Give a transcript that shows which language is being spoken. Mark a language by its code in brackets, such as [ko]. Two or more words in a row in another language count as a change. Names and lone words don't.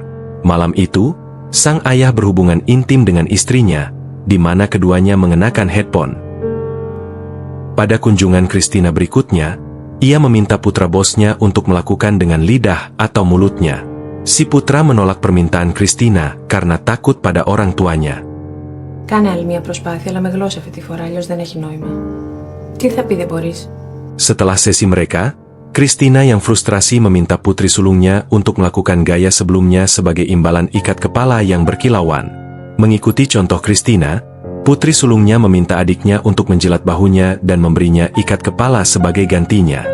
[id] Malam itu, sang ayah berhubungan intim dengan istrinya, di mana keduanya mengenakan headphone. Pada kunjungan Christina berikutnya, ia meminta putra bosnya untuk melakukan dengan lidah atau mulutnya. Si putra menolak permintaan Christina karena takut pada orang tuanya. [el] Κάνε άλλη μια προσπάθεια, αλλά με γλώσσα αυτή τη φορά, αλλιώς δεν έχει νόημα. Τι θα πει δεν μπορείς? [id] Setelah sesi mereka, Christina yang frustrasi meminta putri sulungnya untuk melakukan gaya sebelumnya sebagai imbalan ikat kepala yang berkilauan. Mengikuti contoh Christina, putri sulungnya meminta adiknya untuk menjilat bahunya dan memberinya ikat kepala sebagai gantinya.